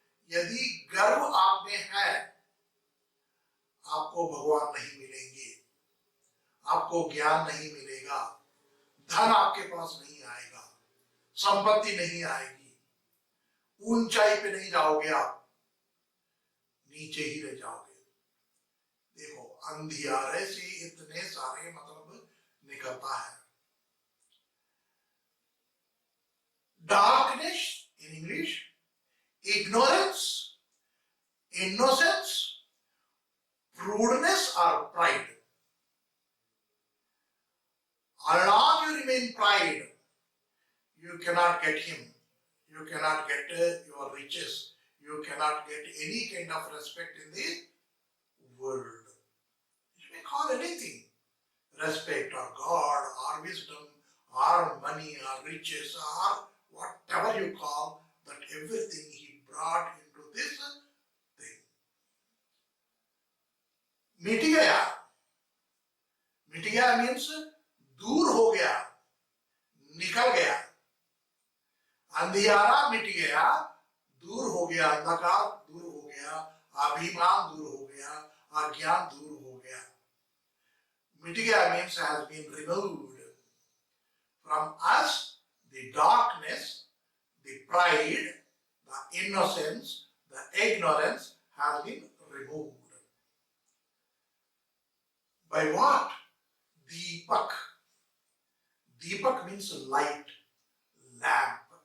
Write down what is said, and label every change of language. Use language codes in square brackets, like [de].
[hi] यदि गर्व आप में है, आपको भगवान नहीं मिलेंगे, आपको ज्ञान नहीं मिलेगा, धन आपके पास नहीं आएगा, संपत्ति नहीं आएगी, ऊंचाई पे नहीं जाओगे, आप नीचे ही रह जाओगे। देखो, अंधियारे से इतने सारे मतलब निकलता है। [en] Darkness in English, ignorance, innocence, prudeness or pride. As long you remain pride, you cannot get him, you cannot get your riches, you cannot get any kind of respect in the world. You may call anything respect or God or wisdom or money or riches or whatever you call, that everything he brought into this thing. [hi] मिट गया, मिट गया means दूर हो गया, निकल गया। अंधियारा मिट गया, दूर हो गया, अंधकार दूर हो गया, अभिमान दूर हो गया, अज्ञान दूर हो गया। मिट गया [en] Means has been removed from us, the darkness, the pride, the innocence, the ignorance has been removed. By what? Deepak. Deepak means light, lamp.